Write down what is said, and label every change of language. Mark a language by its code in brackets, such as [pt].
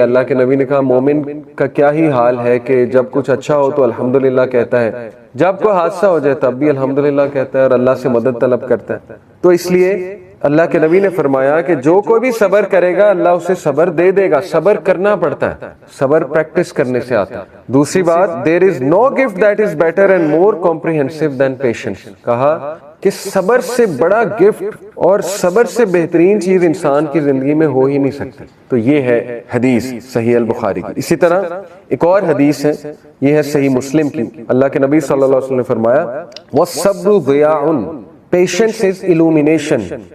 [ur] اللہ کے نبی نے کہا مومن کا کیا ہی حال ہے کہ جب کچھ اچھا ہو تو الحمدللہ کہتا ہے، جب کوئی حادثہ ہو جائے تب بھی الحمدللہ کہتا ہے اور اللہ سے مدد طلب کرتا ہے. تو اس لیے اللہ کے نبی نے فرمایا کہ جو کوئی بھی صبر کرے گا اللہ اسے صبر دے دے گا. صبر کرنا پڑتا ہے، صبر پریکٹس کرنے سے آتا ہے. دوسری بات، [en] there is no gift that is better and more comprehensive than patience. [ur] کہا کہ صبر سے بڑا گفٹ اور صبر سے بہترین چیز انسان کی زندگی میں ہو ہی نہیں سکتی. تو یہ ہے حدیث صحیح البخاری کی. اسی طرح ایک اور حدیث ہے، یہ ہے صحیح مسلم کی. اللہ کے نبی صلی اللہ علیہ وسلم نے فرمایا [ar] وَالصَّبْرُ ضِيَاءٌ، [en] Patience is illumination.